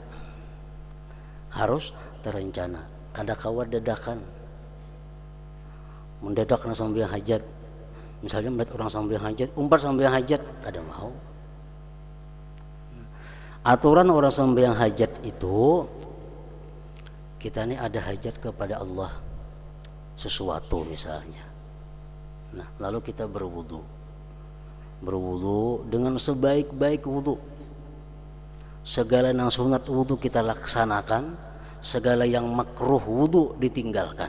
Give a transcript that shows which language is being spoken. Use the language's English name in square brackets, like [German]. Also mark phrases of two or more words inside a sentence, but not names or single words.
[Indonesian] Harus terencana. Kada kawa dadakan. [Banjar] Mendadak na sembahyang hajat. [Indonesian] Misalnya melihat orang sembahyang hajat, umpat sembahyang hajat, kada mau. Aturan orang sembahyang hajat itu, kita ini ada hajat kepada Allah sesuatu misalnya. Nah, lalu kita berwudu dengan sebaik-baik wudu. Segala yang sunat wudu kita laksanakan, segala yang makruh wudu ditinggalkan.